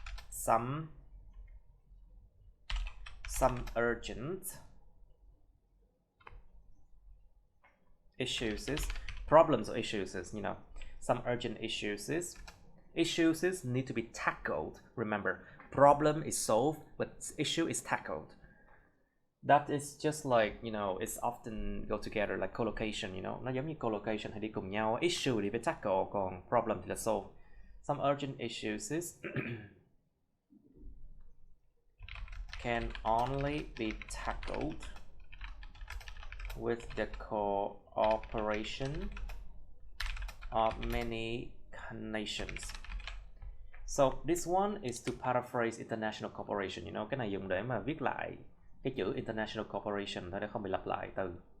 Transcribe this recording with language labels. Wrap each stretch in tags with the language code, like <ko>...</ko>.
<en>Some urgent issues, problems or issues, you know, some urgent issues need to be tackled. Remember, problem is solved, but issue is tackled. That is just like, you know, it's often go together like collocation, you know,</en> <vi>nó giống như collocation hay đi cùng nhau. Issue thì phải tackle, còn problem thì là solve.</vi> <en>Some urgent issues can only be tackled with the cooperation of many nations. So this one is to paraphrase international cooperation, you know,</en> <vi>cái này dùng để mà viết lại cái chữ international cooperation thôi để không bị lặp lại từ.</vi>